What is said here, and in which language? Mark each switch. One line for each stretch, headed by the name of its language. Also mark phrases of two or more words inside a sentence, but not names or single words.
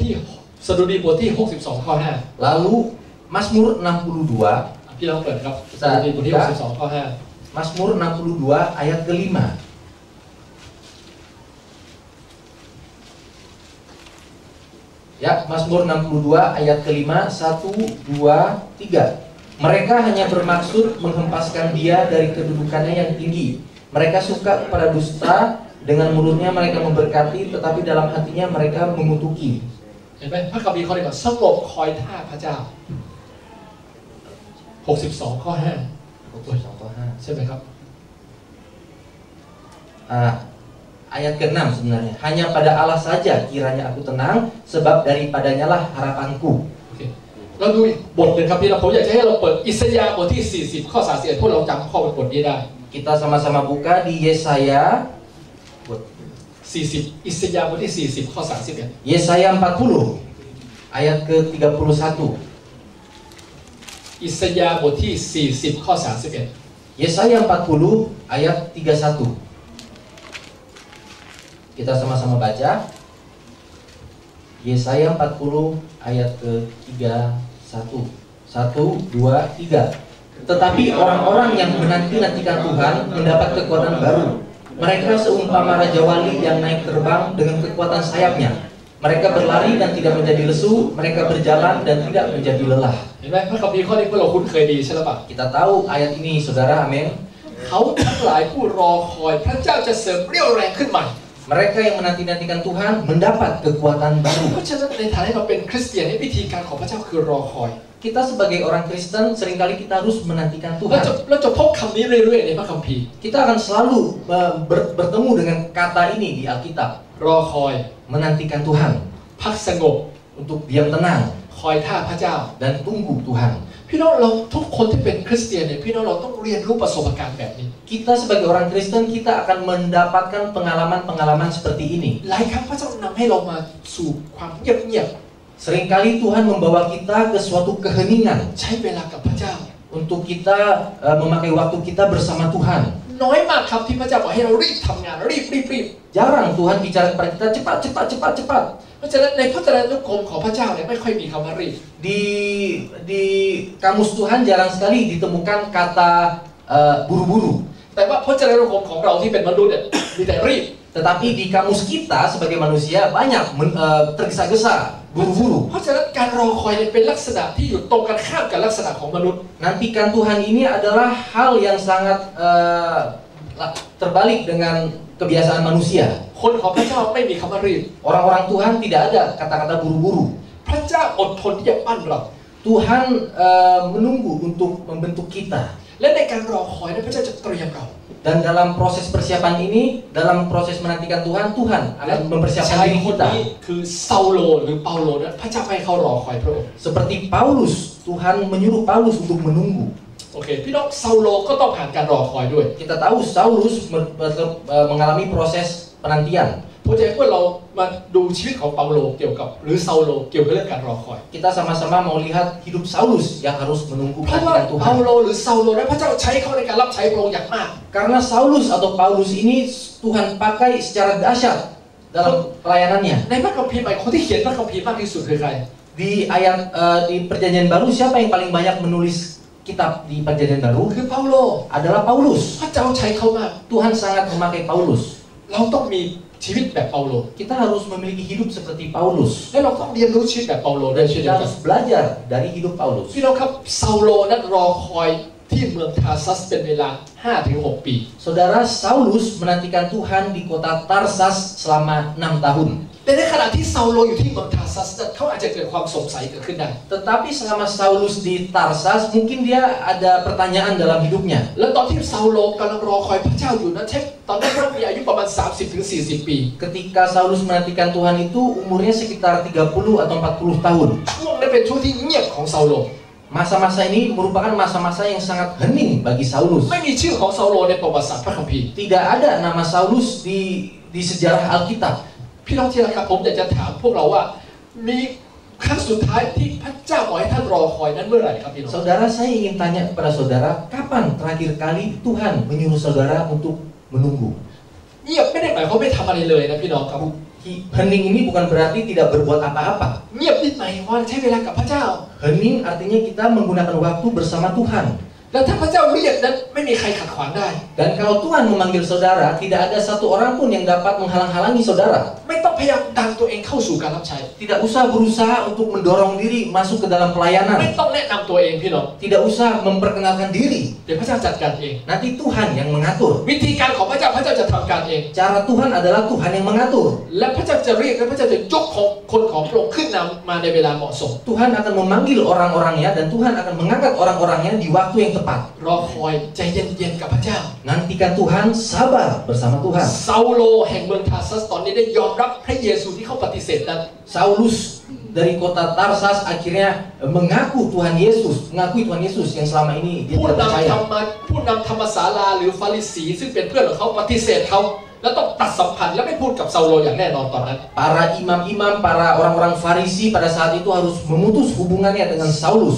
Thai: บทที่สดุดีบทที่62ข้อ5
Indonesian: Lalu Mazmur 62,
Thai: พี่น้องเปิดครับสดุดีบทที่62ข้อ5
Indonesian: Mazmur 62 ayat kelima. Ya, Mazmur 62 ayat kelima, 1, 2, 3. Mereka hanya bermaksud menghempaskan dia dari kedudukannya yang tinggi. Mereka suka kepada dusta, dengan mulutnya mereka memberkati, tetapi dalam hatinya mereka mengutuki.
Thai: เห็นไหมพระคัมภีร์ข้อนี้ก่อนสงบคอยท่าพระเจ้า62ข้อ5ใช่ไหมครับ
Indonesian: Ayat ke-6 sebenarnya. Hanya pada Allah saja kiranya aku tenang, sebab daripadanya lah harapanku.
Thai: เราดูอีกบทหนึ่งครับพี่เราผมอยากจะให้เราเปิดอิสยาห์บทที่40ข้อ31พวกเราจำข้อบทนี้ได้
Indonesian: Kita sama-sama buka di Yesaya
Thai: 40 อิสยาห์บทที่40ข้อ31
Indonesian: Yesaya 40 ayat ke-31.
Thai: อิสยาห์บทที่40ข้อ31
Indonesian: Yesaya 40 ayat 31. Kita sama-sama baca. Yesaya 40 ayat ke-31. 1, 2, 3. Tetapi orang-orang yang menanti-nantikan Tuhan mendapat kekuatan baru. Mereka seumpama raja wali yang naik terbang dengan kekuatan sayapnya. Mereka berlari dan tidak menjadi lesu, mereka berjalan dan tidak menjadi lelah.
Thai: เห็นไหมพระคัมภีร์ข้อนี้พวกเราคุ้นเคยดีใช่หรือเปล่า
Indonesian: Kita tahu ayat ini, saudara, amin.
Thai: เขาทั้งหลายผู้รอคอยพระเจ้าจะเสริมเรี่ยวแรงขึ้นใหม่
Indonesian: Mereka yang menanti-nantikan Tuhan mendapat kekuatan baru.
Thai: เพราะฉะนั้นในฐานะที่เราเป็นคริสเตียนในวิธีการของพระเจ้าคือรอคอย
Indonesian: Kita sebagai orang Kristen seringkali kita harus menantikan
Thai: เรา
Indonesian: Tuhan.
Thai: จะพบคำนี้เรื่อยๆในพระคัมภีร์
Indonesian: Kita akan selalu bertemu dengan kata ini di Alkitab.
Thai: รอคอย
Indonesian: Menantikan Tuhan,
Thai: พักสงบ
Indonesian: untuk diam tenang
Thai: คอยท่าพระเจ้า
Indonesian: dan tunggu Tuhan.
Thai: พี่น้องเราทุกคนที่เป็นคริสเตียนเนี่ยพี่น้องเราต้องเรียนรู้ประสบการณ์แบบนี้
Indonesian: Kita sebagai orang Kristen kita akan mendapatkan pengalaman-pengalaman seperti ini.
Thai: หลายครั้งพระเจ้านำให้เรามาสู่ความเงียบ
Indonesian: Seringkali Tuhan membawa kita ke suatu keheningan
Thai: ๆใช้เวลากับพระเจ้า
Indonesian: untuk kita memakai waktu kita bersama Tuhan.
Thai: น้อยมากครับที่พระเจ้าบอกให้เรารีบทำงานรีบ
Indonesian: Jarang Tuhan bicara kepada kita cepat.
Thai: เพราะฉะนั้นในพระเจริญนุกรมของพระเจ้าเนี่ยไม่ค่อยมีคำว่ารีบ
Indonesian: Di kamus Tuhan jarang sekali ditemukan kata buru-buru.
Thai: แต่ว่าพระเจริญนุกรมของเราที่เป็นมนุษย์เนี่ยมีแต่รีบ
Indonesian: Tetapi di kamus kita sebagai manusia banyak tergesa-gesa, buru-buru.
Thai: เพราะฉะนั้นการรอคอยเนี่ยเป็นลักษณะที่อยู่ตรงกันข้ามกับลักษณะของมนุษย์
Indonesian: Nantikan Tuhan ini adalah hal yang sangat terbalik dengan kebiasaan manusia.
Thai: คนของพระเจ้าไม่มีคำว่ารีบ
Indonesian: Orang-orang Tuhan tidak ada kata-kata buru-buru.
Thai: พระเจ้าอดทนที่จะปั้นเรา
Indonesian: Tuhan menunggu untuk membentuk kita.
Thai: และในการรอคอยเนี่ยพระเจ้าจะเตรียมเรา
Indonesian: Dan dalam proses persiapan ini, dalam proses menantikan Tuhan, Tuhan akan mempersiapkan
Thai: ชาย
Indonesian: diri
Thai: คน
Indonesian: kita.
Thai: นี้คือซาโลหรือเปาโลนั้นพระเจ้าให้เขารอคอยพระองค์
Indonesian: Seperti Paulus, Tuhan menyuruh Paulus untuk menunggu.
Thai: โอเคพี่น้องซาโลก็ต้องผ่านการรอคอยด้วย
Indonesian: Kita tahu Saulus mengalami proses penantian.
Thai: ผมจะให้พวกเรามาดูชีวิตของเปาโลเกี่ยวกับหรือซาโลเกี่ยวกับเรื่องการรอคอย
Indonesian: Kita sama-sama mau lihat hidup Saulus yang harus menunggu
Thai: เพราะว่า
Indonesian: penantian
Thai: เปา
Indonesian: Tuhan.
Thai: โลหรือซาโลนั้นพระเจ้าใช้เขาในการรับใช้พระองค์อย่างมาก
Indonesian: Karena Saulus atau Paulus ini Tuhan pakai secara dahsyat dalam pelayanannya.
Thai: ในพระคัมภีร์ใหม่คนที่เขียนพระคัมภีร์มากที่สุดคือใคร
Indonesian: Di ayat di Perjanjian Baru siapa yang paling banyak menulis kitab di Perjanjian Baru?
Thai: คือเปาโล
Indonesian: Adalah Paulus.
Thai: พระเจ้าใช้เขามาก
Indonesian: Tuhan sangat memakai Paulus.
Thai: เราต้องมีชีวิตแบบเปาโล
Indonesian: Kita harus memiliki hidup seperti Paulus.
Thai: และเราต้องเรียนรู้ชีวิตแบบเปาโลด้วยเช่นเดี
Indonesian: Kita
Thai: ยวกัน
Indonesian: harus belajar dari hidup Paulus.
Thai: พี่น้องครับซาโลนั้นรอคอยที่เมืองทาซัสเป็นเวลา 5-6 ปี
Indonesian: Saudara, Saulus menantikan Tuhan di kota Tarsas selama 6 tahun.
Thai: แต่ในขณะที่ซาโลอยู่ที่เมืองทาซัสนั้นเขาอาจจะเกิดความสงสัยเกิดขึ้นได้
Indonesian: Tetapi selama Saulus di Tarsas, mungkin dia ada pertanyaan dalam hidupnya.
Thai: แล้วตอนที่ซาโลกำลังรอคอยพระเจ้าอยู่นั้นใช่ตอนนั้นเขามีอายุประมาณ 30-40 ปี
Indonesian: Ketika Saulus menantikan Tuhan itu umurnya sekitar 30 atau 40 tahun.
Thai: ช่วงนั้นเป็นช่วงที่เงียบของซาโล
Indonesian: Masa-masa ini merupakan masa-masa yang sangat hening bagi Saulus.
Thai: ไม่มีชื่อของซาโลในประวัติศาสตร์พระคัมภีร์
Indonesian: Tidak ada nama Saulus di sejarah Alkitab.
Thai: พี่น้องที่รักครับผมอยากจะถามพวกเราว่ามีครั้งสุดท้ายที่พระเจ้าบอกให้ท่านรอคอยนั้นเมื่อไหร่ครับพี่น้อง
Indonesian: Saudara, saya ingin tanya kepada saudara, kapan terakhir kali Tuhan menyuruh saudara untuk menunggu?
Thai: เงียบไม่ได้หมายความไม่ทำอะไรเลยนะพี่น้องครับ
Indonesian: He Hening ini bukan berarti tidak berbuat apa-apa.
Thai: เงียบนิดหน่อยว่าใช้เวลากับพระเจ้า
Indonesian: Hening artinya kita menggunakan waktu bersama Tuhan.
Thai: แล้วถ้าพระเจ้าเรียกนั้นไม่มีใครขัดขวางได้
Indonesian: Dan kalau Tuhan memanggil saudara, tidak ada satu orang pun yang dapat menghalang-halangi saudara.
Thai: ไม่ต้องพยายามดันตัวเองเข้าสู่การรับใช้
Indonesian: Tidak usah berusaha untuk mendorong diri masuk ke dalam
Thai: ไม่
Indonesian: pelayanan.
Thai: ต้องแนะนำตัวเองพี่น้อง
Indonesian: Tidak usah memperkenalkan diri.
Thai: เดี๋ยวพระเจ้าจัดการเอง
Indonesian: Nanti Tuhan yang mengatur.
Thai: วิธีการของพระเจ้าจะทำการเอง
Indonesian: Cara Tuhan adalah Tuhan yang mengatur.
Thai: และพระเจ้าจะเรียกและพระเจ้าจะยกคนของพระองค์ขึ้นนำมาในเวลาเหมาะสม
Indonesian: Tuhan akan memanggil orang-orangnya dan Tuhan akan mengangkat orang-orangnya di waktu yang tepat.
Thai: รอคอยใจเย็นๆกับพระเจ้า
Indonesian: Nantikan Tuhan, sabar bersama Tuhan.
Thai: ซาโลแห่งเมืองทาซัสตอนนี้ได้ยอมรับพระเยซูที่เขาปฏิเสธนั้น
Indonesian: Saulus dari kota Tarsas akhirnya mengakui Tuhan Yesus yang selama ini dia
Thai: ผู้
Indonesian: tidak
Thai: นำ
Indonesian: percaya.
Thai: ธรรมศาลาหรือฟาริสีซึ่งเป็นเพื่อนของเขาปฏิเสธเขาแล้วต้องตัดสัมพันธ์และไม่พูดกับซาโลอย่างแน่นอนตอนนั้น
Indonesian: Para imam-imam, para orang-orang Farisi pada saat itu harus memutus hubungannya dengan Saulus.